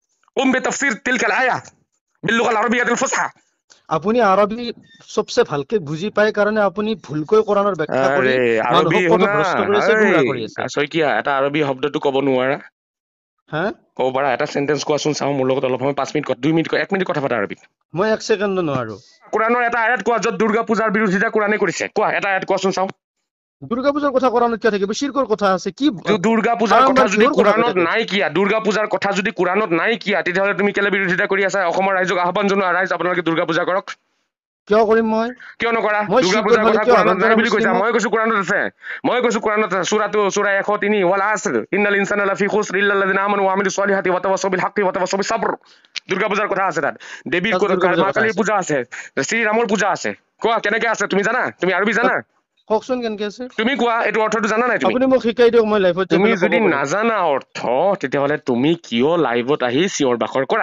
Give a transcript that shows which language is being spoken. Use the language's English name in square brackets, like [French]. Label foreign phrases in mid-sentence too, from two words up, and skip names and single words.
[Arabic] بتفسير تلك الآية باللغة العربية الفصحى. [Assamese] আপুনি আৰবী সবচে ভালকে বুজি পায় কাৰণে আপুনি ভুলকৈ কোৰাণৰ ব্যাখ্যা কৰি আৰে আৰবী মানুহক শুনা, পথভ্ৰষ্ট কৰি আছে, গুমৰাহ কৰি আছে। শইকীয়া এটা আৰবী শব্দটো ক'ব নোৱাৰা? হা? ক'ব পাৰা? এটা সেন্টেন্স কোৱাচোন চাওঁ, মোৰ লগত অলপ সময় 5 মিনিট 2 মিনিট 1 মিনিট কথা পাতা আৰবীত। মই 1 ছেকেণ্ডো নোৱাৰো। কোৰাণৰ এটা আয়াত কোৱা য'ত দুৰ্গা পূজাৰ বিৰোধিতা কোৰাণে কৰিছে, কোৱা এটা আয়াত কোৱাচোন চাওঁ। দুৰ্গা পূজাৰ কথা কোৰাণত কিয় থাকিব? শিৰকৰ কথা আছে। কি দুৰ্গা পূজাৰ কথা বাৰম্বাৰ যদি কিহৰ কথা কৈ কোৰাণত থাকে? নাই কিয়া, দুৰ্গা পূজাৰ কথা যদি কোৰাণত নাই কিয়া, তেতিয়াহ'লে তুমি কেলে বিৰোধিতা কৰি আছা? অসমৰ ৰাইজক আহ্বান জনোৱা, ৰাইজ আপোনালোকে দুৰ্গা পূজা কৰক। কিয় কৰিম মই? কিয় নকৰা? মই দুৰ্গা শিৰকৰ পূজাৰ ফালে কথা কিয় কোৰাণত আহ্বান নাই জনাম বুলি কৈছা, মুছলিমক? মই কৈছো কোৰাণত আছে। মই কৈছো কোৰাণত আছে, সূৰা 103 [Arabic] والعصر إن الإنسان لفي خسر إلا الذين آمنوا وعملوا الصالحات وتواصوا بالحق وتواصوا بالصبر. [Assamese] দুৰ্গা পূজাৰ কথা আছে তাত। দেৱীৰ তাত দুৰ্গা পূজাৰ মা কথা কালীৰ আছে। পূজা আছে, শ্ৰীৰামৰ পূজা আছে। কোৱা কেনেকে আছে? তুমি জানা? তুমি আৰবী জানা? কওকচোন কেনেকে আছে? তুমি কোৱা, এইটো অৰ্থটো জানা নাই তুমি? আপুনি মোক শিকাই দিয়ক, মই লাইভত যাই তুমি পেলাই ক'ব যদি পাৰিম। নাজানা অৰ্থ, তেতিয়াহ'লে তুমি কিয় লাইভত আহি চিঞৰ বাখৰ কৰা?